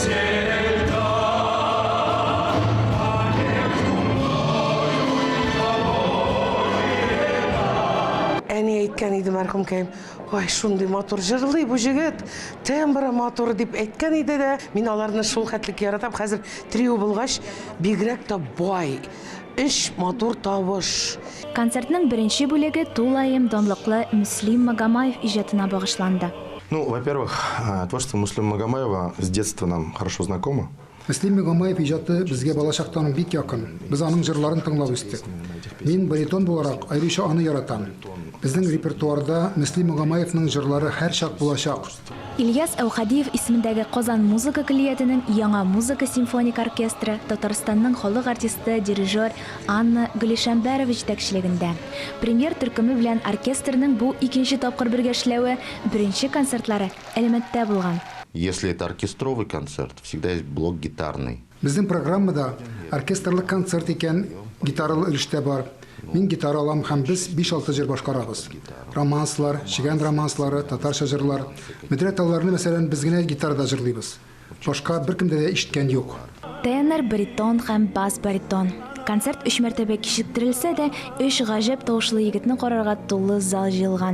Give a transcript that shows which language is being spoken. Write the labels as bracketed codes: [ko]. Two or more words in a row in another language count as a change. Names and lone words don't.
[tt] Әни әйткән иде мәрхүм кәем, ой, шундый матур җырлый бу җегет, тембры матур дип әйткән иде дә, мин аларны шул хәтлек яратам. Хәзер трио булгач, бигрәк тә бай, эш матур тавыш. Концертның беренче бүлеге тулаем данлыклы Муслим Магомаев иҗатына багышланды. [ru] Ну, во-первых, творчество Муслима Магомаева с детства нам хорошо знакомо. [tt] Муслим Магомаев иҗаты безгә балачактан бик якын. Без аның җырларын тыңлап үстек. Мин баритон буларак аеруча аны яратам. Безнең репертуарда Муслим Магомаевның җырлары һәр чак булачак. Ильяс Әухадиев исемендәге Казан музыка коллеятының яңа музыка симфоник оркестры Татарстанның халык артисты, дирижер Анна Гөлишәмбәрова җитәкчелегендә. Премьер төркеме белән оркестрның бу икенче тапкыр бергә эшләве беренче концертлары Әлмәттә булган. [ru] Если это оркестровый концерт, всегда есть блок гитарный. [tt] Безнең программада оркестрлык концерт икән, гитаралы өлештә бар. Мин гитара алам һәм без 5-6 җыр башкарабыз. Романслар, чигән романслары, татарча җырлар. Медрәталарны мәсәлән без генә гитарада җырлыйбыз. Башка беркемдә дә ишеткән юк. Тенор, баритон һәм бас баритон. Концерт 3 мәртәбә кичектерелсә дә, 3 гаҗәп тавышлы егетне карарга тулы зал җыелган.